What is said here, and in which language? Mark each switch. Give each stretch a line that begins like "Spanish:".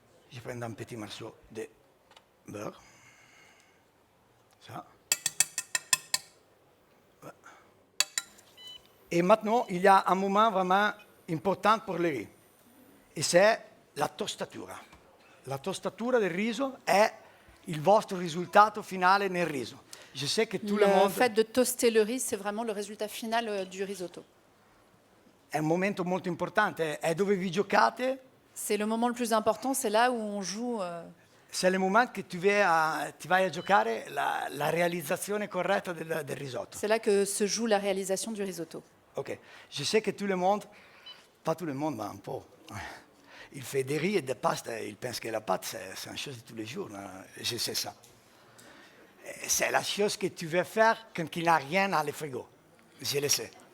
French: Je prends un petit morceau de beurre. Ça. Ouais. Et maintenant, il y a un moment vraiment important pour le riz. Et c'est la tostatura.
Italian: La tostatura del riso è il vostro risultato finale nel riso.
French: Je sais que tout le Le monde... fait de toaster le riz, c'est vraiment le résultat final du risotto.
Italian: È un momento molto importante, è dove vi giocate
French: C'est le moment le plus important, c'est là où on joue c'est le moment que tu vas à
Italian: giocare la realizzazione corretta del risotto.
French: C'est là que se joue la réalisation du risotto. Ok, je sais que tout le monde, pas tout le monde, mais un peu, il fait des riz et des pâtes, il pense que la pâte, c'est une chose de tous les jours. Je sais ça. Et c'est la chose que tu veux faire quand il n'y a rien dans le frigo. Je le sais.